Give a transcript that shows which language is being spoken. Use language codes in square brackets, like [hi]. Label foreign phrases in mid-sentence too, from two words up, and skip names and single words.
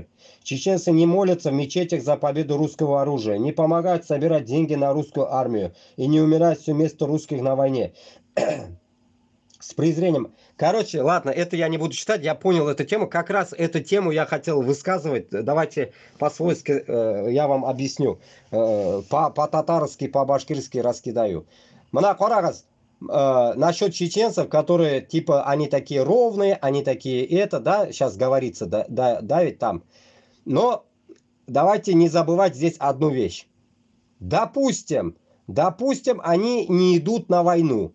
[ru] Чеченцы не молятся в мечетях за победу русского оружия, не помогают собирать деньги на русскую армию и не умирают все вместо русских на войне. С презрением. Короче, ладно, это я не буду читать, я понял эту тему. Как раз эту тему я хотел высказывать. Давайте по-свойски я вам объясню. По-татарски, по-башкирски раскидаю. [tt] Мына қарағыз. [ru] Насчет чеченцев, которые типа они такие ровные, они такие это, да, сейчас говорится, да, ведь там. Но давайте не забывать здесь одну вещь. Допустим, они не идут на войну.